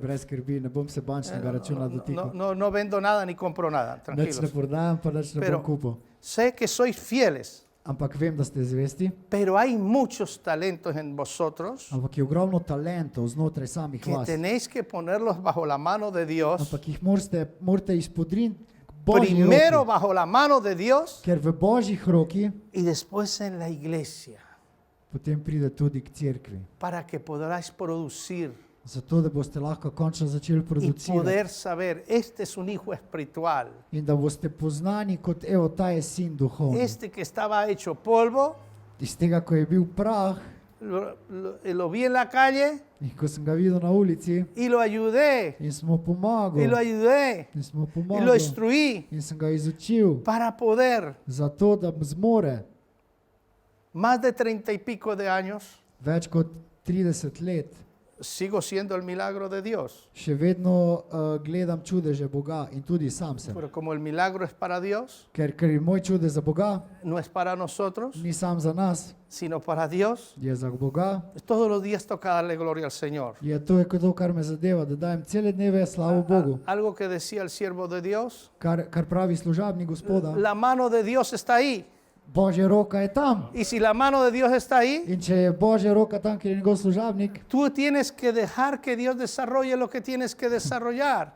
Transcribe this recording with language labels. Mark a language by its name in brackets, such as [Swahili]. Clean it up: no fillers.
[Slovenian] Brez skrbi, ne bom se bančnega računa dotikal. [Spanish] No vendo nada ni compro nada, [Slovenian] Nič ne [Spanish] tranquilos. [Slovenian] prodajam, pa nič ne [Spanish] Pero- [Slovenian] bom kupil. [Spanish] Sé que sois fieles, [Slovenian] Ampak vem, da ste zvesti. [Spanish] pero hay muchos talentos en vosotros [Slovenian] Ampak je ogromno talentov znotraj samih [Spanish] que [Slovenian] vas. [Spanish] tenéis que ponerlos bajo la mano de Dios. [Slovenian] Ampak jih morate izpodriniti Božji [Spanish] Primero [Slovenian] roki. [Spanish] bajo la mano de Dios [Slovenian] Ker v Božjih roki [Spanish] y después en la iglesia, [Slovenian] potem pride tudi k cerkvi. [Spanish] para que podáis producir [Slovenian] Zato, da boste lahko končno začeli [Spanish] y [Slovenian] producirati. [Spanish] poder saber, este es un hijo espiritual, [Slovenian] In da boste poznani kot, evo, ta je sin duhovni. [Spanish] este que estaba hecho polvo, [Slovenian] Iz tega, ko je bil prah [Spanish] lo vi en la calle [Slovenian] in ko sem ga videl na ulici [Spanish] y lo ayudé, [Slovenian] in smo [Spanish] y lo [Slovenian] pomagali. [Spanish] ayudé, [Slovenian] In smo [Spanish] y lo [Slovenian] pomagali. [Spanish] instruí [Slovenian] In sem ga izučil. [Spanish] para poder, [Slovenian] Zato, da zmore [Spanish] más de 30 y pico de años, [Slovenian] več kot 30 let. [Spanish] sigo siendo el milagro de Dios. [Slovenian] Še vedno gledam čudeže Boga in tudi sam sem. [Spanish] Pero como el milagro es para Dios, [Slovenian] Ker je moj čudež za Boga, [Spanish] no es para nosotros, [Slovenian] ni sam za nas, [Spanish] sino para Dios, [Slovenian] je za Boga. [Spanish] todos los días toca darle gloria al Señor. [Slovenian] Je to, kar me zadeva, da dajem cele dneve slavo Bogu. [Spanish] Algo que decía el siervo de Dios, [Slovenian] Kar pravi služabnik Gospoda. [Spanish] la mano de Dios está ahí. [Slovenian] Božja roka je tam. [Spanish] Y si la mano de Dios está ahí, [Slovenian] In če je Božja roka tam, kjer je njegov služabnik, [Spanish] tú tienes que dejar que Dios desarrolle lo que tienes que desarrollar.